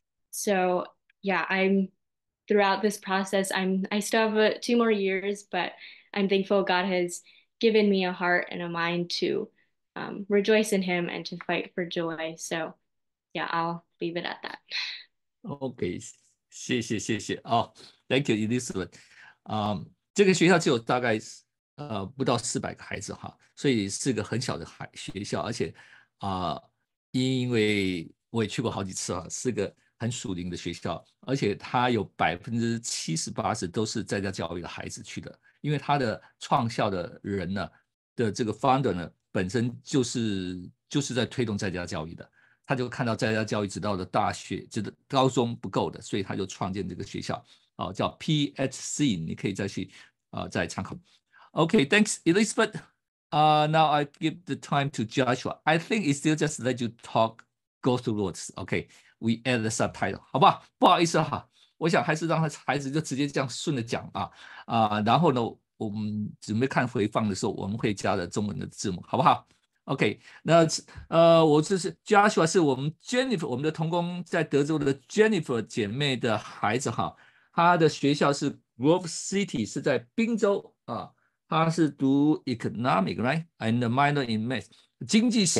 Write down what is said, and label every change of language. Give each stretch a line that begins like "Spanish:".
English: So yeah, throughout this process, I still have 2 more years, but I'm thankful God has given me a heart and a mind to rejoice in Him and to fight for joy. So yeah, I'll leave it at that. OK，
Chinese: 谢谢哦，
English: Thank you Elizabeth。
Chinese: 这个学校只有大概不到400个孩子哈，所以是个很小的学校，而且因为我也去过好几次啊，是个很属灵的学校，而且它有70%-80%都是在家教育的孩子去的，因为他的创校的人呢的这个 founder 呢本身就是在推动在家教育的。他就看到在家教育直到了大学，直到高中不够的，所以他就创建这个学校，叫 PHC， 你可以再参考。
English: Okay, thanks, Elizabeth. Now I give the time to Joshua. I think it's still just let you talk, go through words. Okay, we add the subtitle.
Chinese: 好不好意思哈，我想还是让孩子就直接这样顺着讲然后呢，我们准备看回放的时候，我们会加的中文的字幕，好不好？OK，那我这是 Joshua，是我们 Jennifer，我们的同工在德州的 Jennifer 姐妹的孩子哈，她的学校是 Grove City，是在宾州啊，她是读
English: Economic right，and minor in Math，
Chinese: 经济系，